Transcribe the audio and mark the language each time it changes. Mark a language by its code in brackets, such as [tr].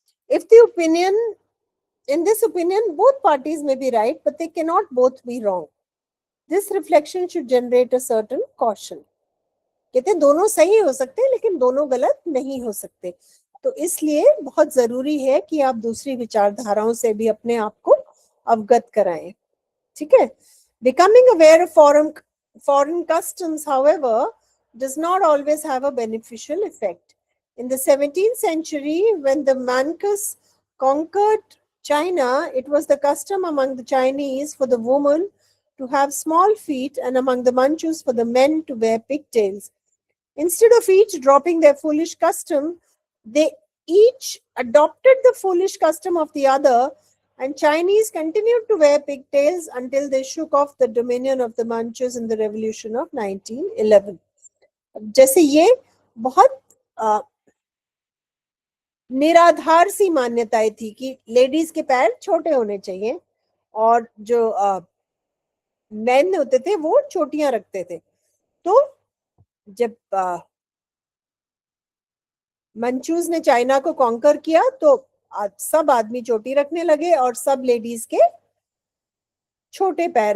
[en] If the opinion, in this opinion, both parties may be right, but they cannot both be wrong. This reflection should generate a certain caution. [hi] कहते दोनों सही हो सकते हैं लेकिन दोनों गलत नहीं हो सकते, तो इसलिए बहुत जरूरी है कि आप दूसरी विचारधाराओं से भी अपने आप को अवगत कराएं. ठीक है. [en] Becoming aware of foreign customs, however, does not always have a beneficial effect. In the 17th century, when the Mancus conquered China, it was the custom among the Chinese for the women to have small feet and among the Manchus for the men to wear pigtails. Instead of each dropping their foolish custom, they each adopted the foolish custom of the other, and Chinese continued to wear pigtails until they shook off the dominion of the Manchus in the revolution of 1911. [hi] जैसे ये बहुत निराधार सी मान्यताएं थी कि ladies के पैर छोटे होने चाहिए और जो मेन होते थे वो चोटियां रखते थे. तो जब मंचूज ने चाइना को कॉन्कर किया तो सब आदमी चोटी रखने लगे और सब लेडीज के छोटे पैर.